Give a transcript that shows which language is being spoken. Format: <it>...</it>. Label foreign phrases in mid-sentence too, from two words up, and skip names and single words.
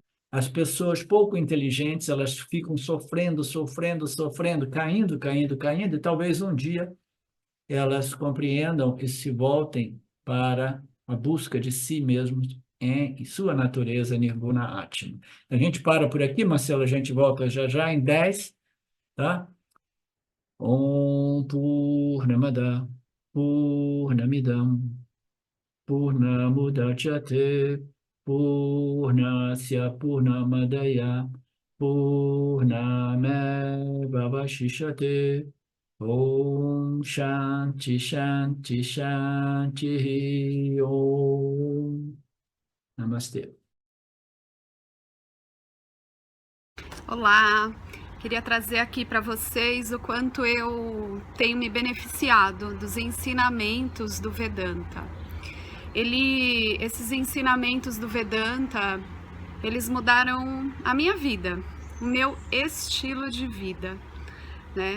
<pt>As pessoas pouco inteligentes, elas ficam sofrendo, sofrendo, sofrendo, caindo, caindo, caindo, e talvez um dia elas compreendam e se voltem para a busca de si mesmos em sua natureza</pt> <sa>Nirguna Atma.</sa> <pt>A gente para por aqui, Marcelo, a gente volta já já em 10, tá?</pt> <sa>Om Purnamada Purnamidam Purnamudachyate Purnasya Purnamadaya Purnameva Vashishyate Om Shanti Shanti Shanti Om Namastê.</sa> <pt>Olá! Queria trazer aqui para vocês o quanto eu tenho me beneficiado dos ensinamentos do Vedanta. Esses ensinamentos do Vedanta, eles mudaram a minha vida, o meu estilo de vida, né?</pt>